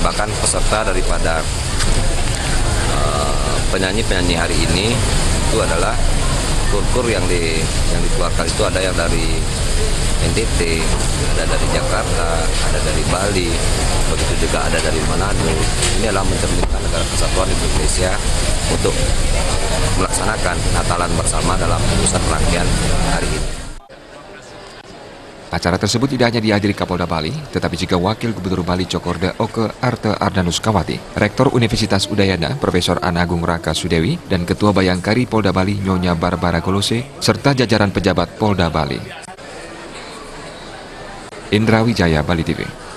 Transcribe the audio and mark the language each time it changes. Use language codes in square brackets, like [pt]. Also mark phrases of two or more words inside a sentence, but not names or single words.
[id] Bahkan peserta daripada penyanyi-penyanyi hari ini itu adalah kur-kur yang dikeluarkan itu ada yang dari NTT, ada dari Jakarta, ada dari Bali, begitu juga ada dari Manado. Ini adalah mencerminkan Negara Kesatuan Indonesia untuk melaksanakan Natalan bersama dalam pusat rangkaian hari ini. Acara tersebut tidak hanya dihadiri Kapolda Bali, tetapi juga Wakil Gubernur Bali Cokorda Oke Arte Ardanus Kawati, Rektor Universitas Udayana Profesor Ana Agung Raka Sudewi, dan Ketua Bayangkari Polda Bali Nyonya Barbara Golose, serta jajaran pejabat Polda Bali. Indra Wijaya, Bali TV.